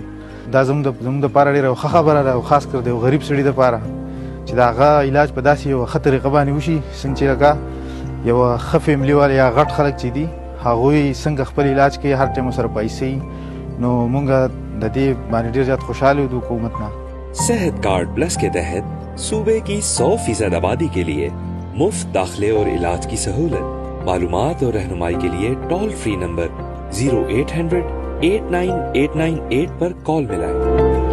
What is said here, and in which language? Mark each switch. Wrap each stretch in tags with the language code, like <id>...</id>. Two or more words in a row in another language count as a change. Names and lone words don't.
<ps>دا زموږ دپاره ډېره ښه خبره ده او خاص کر د یو غریب سړي دپاره چې د هغه علاج په داسې یوه ښه طریقه باندې وشي څنګه چې لکه یوه ښه فیملي والا یا غټ خلک چې دي هغوی څنګه خپل علاج کوي، هر ټایم ورسره پیسې. نو مونږ د دې باندې ډېر زیات خوشحاله یو د حکومت نه.</ps> <ur>صحت کارڈ پلس کے تحت صوبے کی 100% آبادی کے لیے مفت داخلے اور علاج کی سہولت. معلومات اور رہنمائی کے لیے ٹول فری نمبر 0800 89898 پر کال ملائیں.</ur>